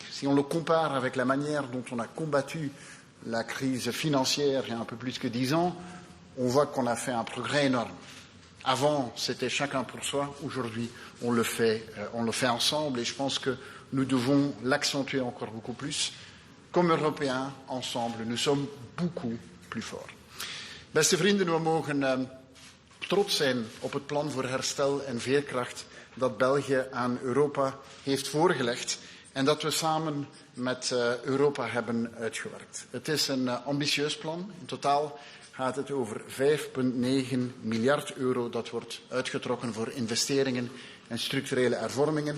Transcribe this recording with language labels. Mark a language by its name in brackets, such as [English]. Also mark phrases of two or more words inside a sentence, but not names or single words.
[French] Si on le compare avec la manière dont on a combattu la crise financière il y a un peu plus que 10 ans, on voit qu'on a fait un progrès énorme. Avant, c'était chacun pour soi. Aujourd'hui, on le fait ensemble, et je pense que nous devons l'accentuer encore beaucoup plus. Comme Européens, ensemble, nous sommes beaucoup plus forts. [Dutch] Beste vrienden, we mogen trots zijn op het plan voor herstel en veerkracht dat België aan Europa heeft voorgelegd en dat we samen met Europa hebben uitgewerkt. Het is een ambitieus plan. In totaal gaat het over 5,9 miljard euro dat wordt uitgetrokken voor investeringen en structurele hervormingen.